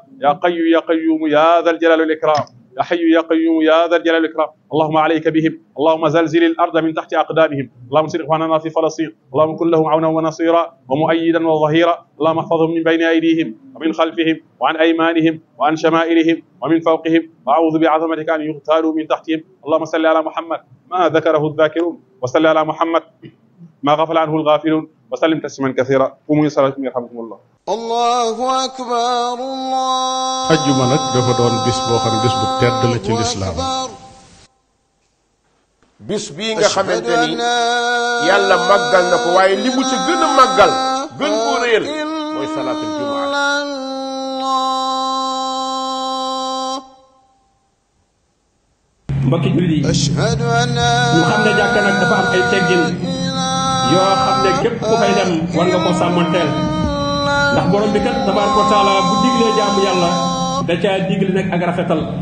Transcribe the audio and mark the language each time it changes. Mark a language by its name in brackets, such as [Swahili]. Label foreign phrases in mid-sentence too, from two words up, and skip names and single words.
[Arabic] يا قي يا قيوم يا ذا الجلال والإكرام يا حي يا قيوم يا ذا الجلال والإكرام اللهم عليك بهم اللهم زلزل الأرض من تحت أقدامهم اللهم انصر إخواننا في فلسطين اللهم كن لهم عونا ونصيرا ومؤيدا وظهيرا اللهم احفظهم من بين أيديهم ومن خلفهم وعن أيمانهم وعن شمائلهم ومن فوقهم وأعوذ بعظمتك أن يغتالوا من تحتهم اللهم صل على محمد ما ذكره الذاكرون وصل على محمد ما غفل عنه الغافلون وسلم تسليما كثيرا قوموا إلى صلاتكم يرحمكم الله. الله أكبر الله. [Wolof] ajjuma nag dafa doon bis boo xam ne bis bu tedd la ci lislaam. bis bii nga xamante ni yàlla màggal na ko waaye li mu ci gën a màggal gën koo réel mooy [Arabic] صلاة الجمعة. [Wolof] mbokki jullit yi ñu xam ne jàkka nag dafa am ay teggin yoo xam ne képp ku fay dem war nga ko sàmmanteel ndax borom bi kat [Arabic] تبارك وتعالى [Wolof] bu diglee jaamu yàlla da caa digle nag ak rafetal.